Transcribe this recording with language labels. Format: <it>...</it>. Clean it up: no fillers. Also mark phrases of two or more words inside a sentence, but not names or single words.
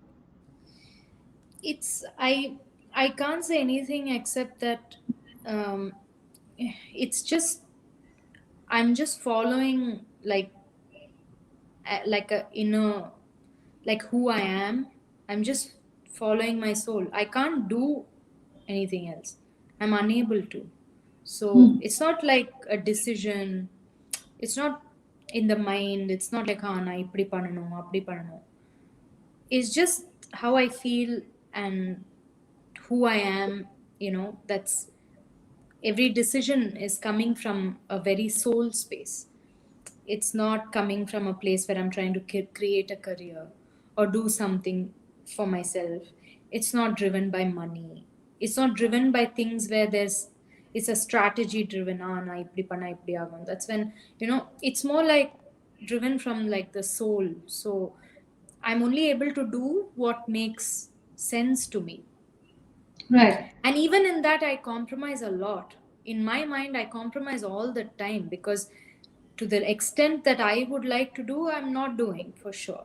<en>It's I can't say anything except that it's just, I'm just following like a inner, like who I am. I'm just following my soul. I can't do anything else. I'm unable to. So it's not like a decision. It's not in the mind. It's not like</en> <ta>நா இப்படி பண்ணனும் அப்படி பண்ணனும்.</ta> <en>It's just how I feel and who I am. That's, every decision is coming from a very soul space. It's not coming from a place where I'm trying to create a career or do something for myself. It's not driven by money. It's not driven by things where it's a strategy driven.</en> <ta>நா இப்படி பண்ணா இப்படி ஆகும்.</ta> <en>That's when, it's more like driven from like the soul. So I'm only able to do what makes sense to me. Right. And even in that, I compromise a lot. In my mind, I compromise all the time, because to the extent that I would like to do, I'm not doing, for sure.</en>